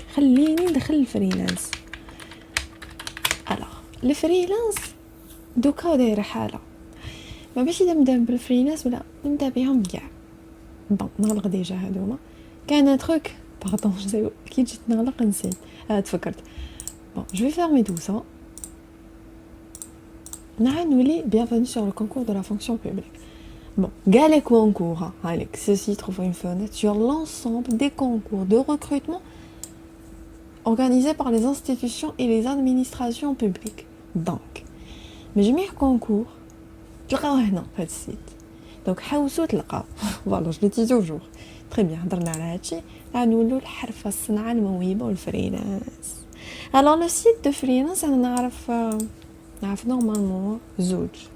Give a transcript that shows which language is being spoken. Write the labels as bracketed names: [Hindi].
[Arabic] خليني ندخل الفريلانس. الوغ الفريلانس دوكا دايره حاله ما باش اذا نبدا بالفريلانس ولا نبدا بهم كاع. بون نغلق ديجا هادوما. كان تروك باردون كي جيت نغلق نسيت تفكرت. [French] بون جو في فيرمي تو سا. [Arabic] نعاود نولي [French] bienvenue sur le concours de la fonction publique. Bon, les concours, allez, ceci trouve une fenêtre sur l'ensemble des concours de recrutement organisés par les institutions et les administrations publiques. Donc, mais j'ai mis un concours, tu vois, non, pas de site. [Arabic] Donc, حاولوا تلقاو. [French] Voilà, je le dis toujours. Très bien, [Arabic] درنا على هادشي. نقولوا الحرفة الصنعة الموهبة والفريلانس. [French] Alors, le site de freelance, [Arabic] أنا نعرف نورمالمون زوج.